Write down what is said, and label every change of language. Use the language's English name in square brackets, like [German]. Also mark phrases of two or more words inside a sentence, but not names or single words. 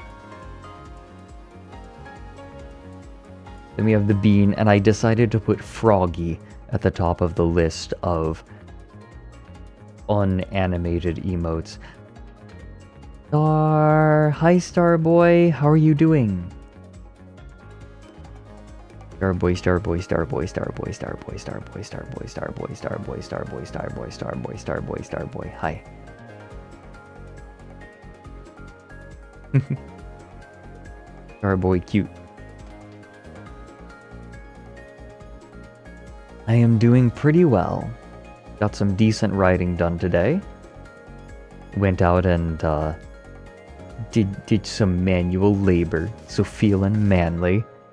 [English] Then we have the bean, and I decided to put Froggy at the top of the list of unanimated emotes. Hi Starboy, how are you doing? Starboy, Starboy, Starboy, Starboy, Starboy, Starboy, Starboy, Starboy, Starboy, Starboy, Starboy, Starboy, Starboy, Starboy, hi. Starboy cute. I am doing pretty well. Got some decent writing done today. Went out and did some manual labor, so feeling manly.